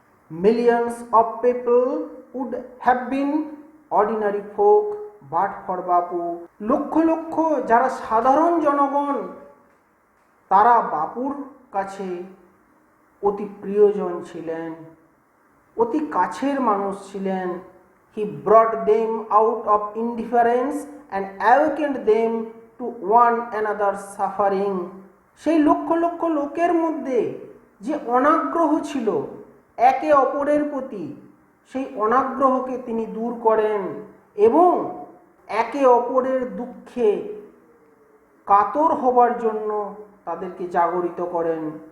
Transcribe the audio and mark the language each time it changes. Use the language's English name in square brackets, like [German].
[English] Millions of people would have been ordinary folk but for Bapu. [Bangla] লক্ষ লক্ষ যারা সাধারণ জনগণ, তারা বাপুর কাছে অতি প্রিয়জন ছিলেন, অতি কাছের মানুষ ছিলেন। [English] He brought them out of indifference and awakened them to one another's suffering. [Bangla] সেই লক্ষ লক্ষ লোকের মধ্যে যে অনাগ্রহ ছিল একে অপরের প্রতি, সেই অনাগ্রহকে তিনি দূর করেন এবং একে অপরের দুঃখে কাতর হবার জন্য তাদেরকে জাগরিত করেন।